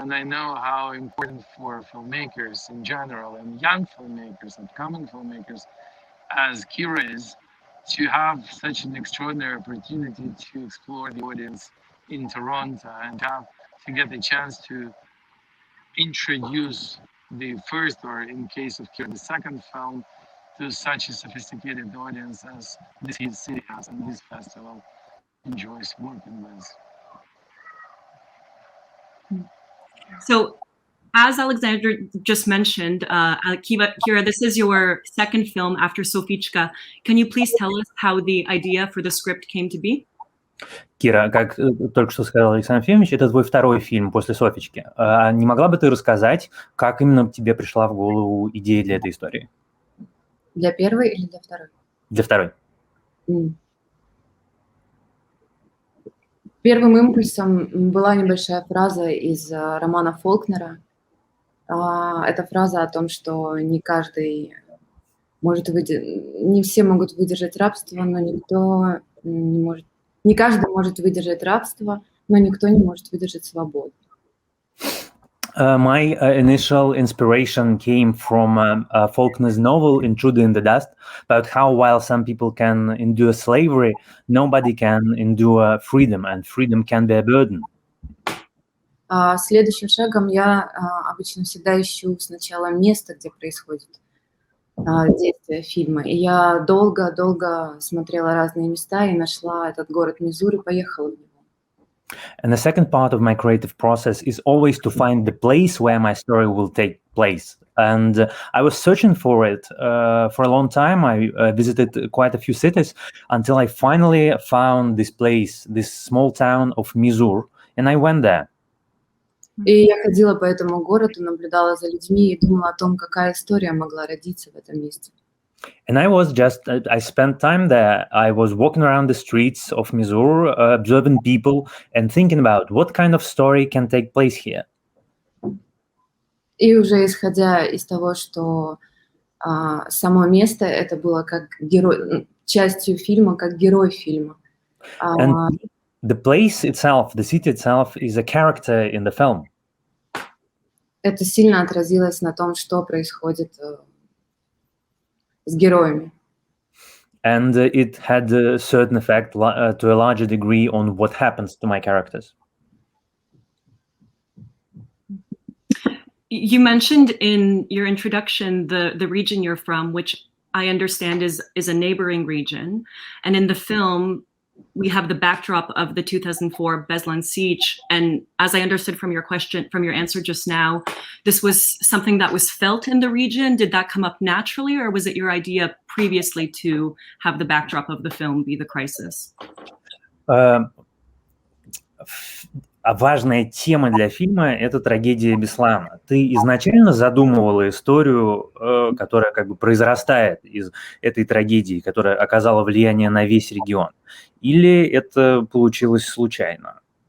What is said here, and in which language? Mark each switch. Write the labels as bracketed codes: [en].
[en] And I know how important for filmmakers in general and young filmmakers, upcoming filmmakers, as Kira is, to have such an extraordinary opportunity to explore the audience in Toronto and to get the chance to introduce the first, or in case of Kira, the second film, to such a sophisticated audience as this city has and this festival enjoys working with. So, as Alexander just mentioned, Kira, this is your second film after Sofichka. Can you please tell us how the idea for the script came to be? [ru] Кира, как только что сказал Александр Ефимович, это твой второй фильм после «Софички». Не могла бы ты рассказать, как именно тебе пришла в голову идея для этой истории? Для первой или для второй? Для второй. Первым импульсом была небольшая фраза из романа Фолкнера. Это фраза о том, что не каждый может не все могут выдержать рабство, но никто не может. Не каждый может выдержать рабство, но никто не может выдержать свободу. [en] My initial inspiration came from Faulkner's novel Intruder in the Dust, about how while some people can endure slavery, nobody can endure freedom, and freedom can be a burden. [ru] Следующим шагом я обычно всегда ищу сначала место, где происходит действие фильма. И я долго смотрела разные места и нашла этот город Мизур и поехала в него. [en] And the second part of my creative process is always to find the place where my story will take place. And I was searching for it for a long time. I visited quite a few cities until I finally found this place, this small town of Mizur, and I went there. [ru] И я ходила по этому городу, наблюдала за людьми и думала о том, какая история могла родиться в этом месте. [en] And I spent time there. I was walking around the streets of Mizur, observing people and thinking about what kind of story can take place here. [ru] И уже исходя из того, что само место это было как герой, частью фильма, как герой фильма. [en] And the place itself, the city itself, is a character in the film. [ru] Это сильно отразилось на том, что происходит с героями. [en] And it had a certain effect to a larger degree on what happens to my characters. You mentioned in your introduction the region you're from, which I understand is a neighboring region. And in the film, we have the backdrop of the 2004 Beslan siege. And as I understood from your answer just now, this was something that was felt in the region. Did that come up naturally, or was it your idea previously to have the backdrop of the film be the crisis? [ru] Важная тема для фильма — это трагедия Беслана. Ты изначально задумывала историю, которая как бы произрастает из этой трагедии, которая оказала влияние на весь регион? Или это получилось случайно?